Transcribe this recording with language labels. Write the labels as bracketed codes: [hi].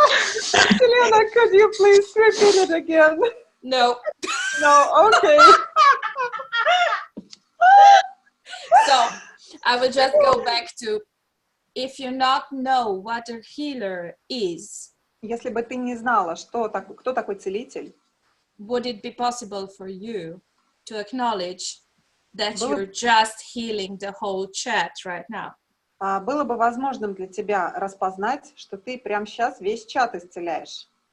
[en] Selena, could you please repeat it again? No. No, okay. So I will just go back to, if you not know what a healer is, [ru] Если бы ты не знала, кто такой целитель, [en] would it be possible for you to acknowledge that you're just healing the whole chat right now? [ru] было бы возможным для тебя распознать, что ты прямо сейчас весь чат исцеляешь?